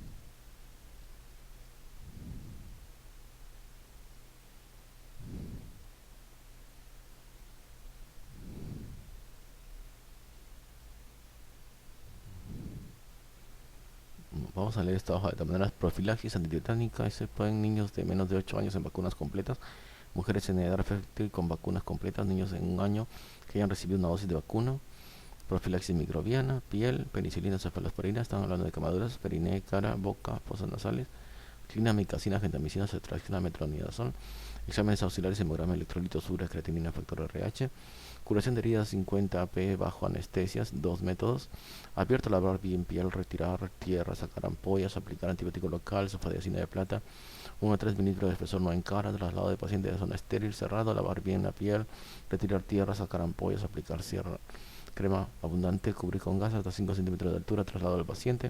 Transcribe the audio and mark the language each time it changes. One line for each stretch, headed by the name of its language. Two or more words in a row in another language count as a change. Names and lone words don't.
Spanish: Vamos a leer esta hoja de manera: profilaxis antitetánica. Se pueden niños de menos de 8 años en vacunas completas, mujeres en edad fértil con vacunas completas, niños en un año que hayan recibido una dosis de vacuna. Profilaxis microbiana, piel, penicilina, cefalosporina. Están hablando de quemaduras, periné, cara, boca, fosas nasales. Clinamicacina, gentamicina, cetraxina, metronidazol. Exámenes auxiliares: hemograma, electrolitos, urea, creatinina, factor RH. Curación de heridas 50 AP bajo anestesias, 2 métodos. Abierto, lavar bien piel, retirar tierra, sacar ampollas, aplicar antibiótico local, sulfadiacina de plata, 1 a 3 mililitros de espesor no en cara, traslado de paciente de zona estéril, cerrado, lavar bien la piel, retirar tierra, sacar ampollas, aplicar crema abundante, cubrir con gas hasta 5 centímetros de altura, traslado del paciente.